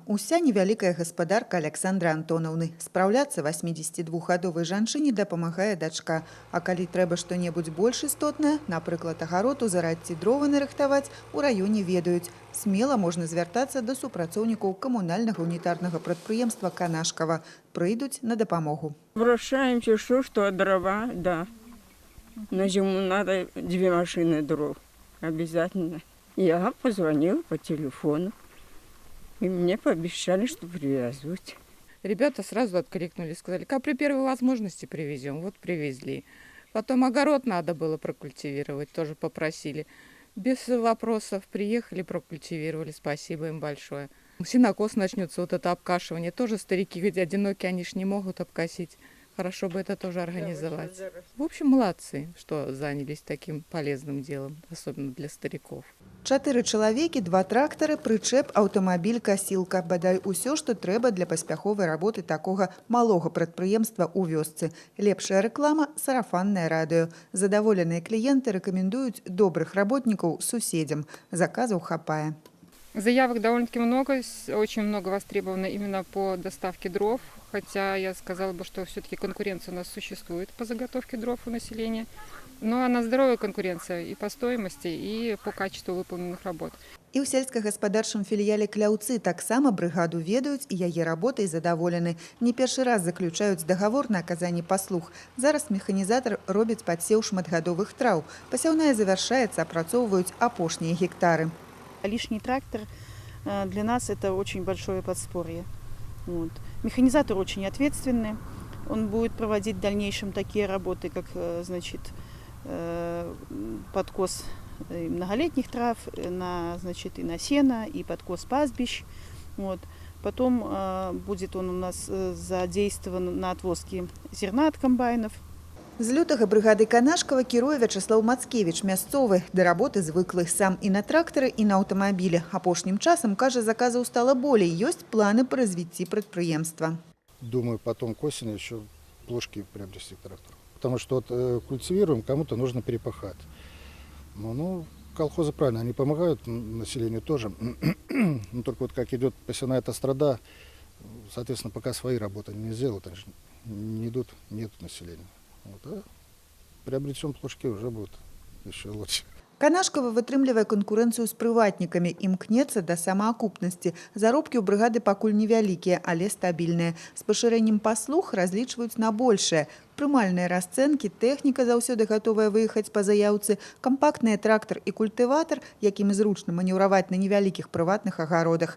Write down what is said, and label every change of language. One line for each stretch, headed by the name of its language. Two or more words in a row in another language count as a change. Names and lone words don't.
Belarusian: Уся невялікая гаспадарка Александры Антонаўны. Спраўляцца 82гадовай жанчыне дапамагае дачка. А калі трэба што-небудзь больш істотнае, напрыклад, агарод узараць ці дровы нарыхтаваць, у раёне ведаюць. Смела можна звяртацца да супрацоўнікаў камунальнага унітарнага прадпрыемства «Канашкава». Прыйдуць на дапамогу.
Russian: Обращаемся, что дрова, да. На зиму надо 2 машины дров. Обязательно. Я позвонила по телефону, и мне пообещали, что привезут. Ребята сразу откликнулись, сказали, как при первой возможности привезем. Вот привезли. Потом огород надо было прокультивировать, тоже попросили. Без вопросов приехали, прокультивировали, спасибо им большое. Сенокос начнется, вот это обкашивание. Тоже старики, ведь одинокие, они ж не могут обкосить. Хорошо бы это тоже организовать. В общем, молодцы, что занялись таким полезным делом, особенно для стариков.
Belarusian: 4 чалавекі, 2 трактары, прычэп, аўтамабіль, касілка. Бадай усё, што трэба для паспяховай работы такога малога прадпрыемства ў вёсцы. Лепшая рэклама – сарафаннае радыё. Задаволеныя кліенты рэкамендуюць добрых работнікаў суседзям. Заказаў хапае.
Russian: Заявок довольно-таки много, очень много востребовано именно по доставке дров, хотя я сказала бы, что все-таки конкуренция у нас существует по заготовке дров у населения, но она здоровая конкуренция и по стоимости, и по качеству выполненных работ.
Belarusian: І ў сельскагаспадарчым філіяле «Кляўцы» таксама брыгаду ведаюць і яе работай задаволены. Не першы раз заключаюць дагавор на аказанне паслуг. Зараз механізатар робіць падсеў шматгадовых траў. Пасяўная завяршаецца, апрацоўваюць апошнія гектары.
Russian: Лишний трактор для нас это очень большое подспорье. Вот. Механизатор очень ответственный. Он будет проводить в дальнейшем такие работы, как значит, подкос многолетних трав, значит, и на сено, и подкос пастбищ. Вот. Потом будет он у нас задействован на отвозке зерна от комбайнов.
Belarusian: З лютага брыгады «Канашкава» кіруе Вячеслав Мацкевіч, мясцовы, да работы звыклы сам і на трактары, і на аўтамабілі. Апошнім часам, кажа, заказаў стала болей, ёсць планы па развіцці прадпрыемства.
Russian: Думаю, потом к осени еще плошки приобрести трактор. Потому что вот культивируем, кому-то нужно перепахать. Ну, колхозы правильно, они помогают населению тоже. Но только вот как идет посевная эта страда, соответственно, пока свои работы не сделают, они же не идут, нет населения. Вот, а приобретем плошки, уже будет еще лучше.
Belarusian: «Канашкава» вытрымлівае канкурэнцыю з прыватнікамі, імкнецца да самаакупнасці. Заробкі ў брыгады пакуль невялікія, але стабільныя. З пашырэннем паслуг разлічваюць на большае. Прымальныя расцэнкі, тэхніка заўсёды гатовая выехаць па заяўцы, кампактны трактар і культыватар, якім зручна манеўраваць на невялікіх прыватных агародах.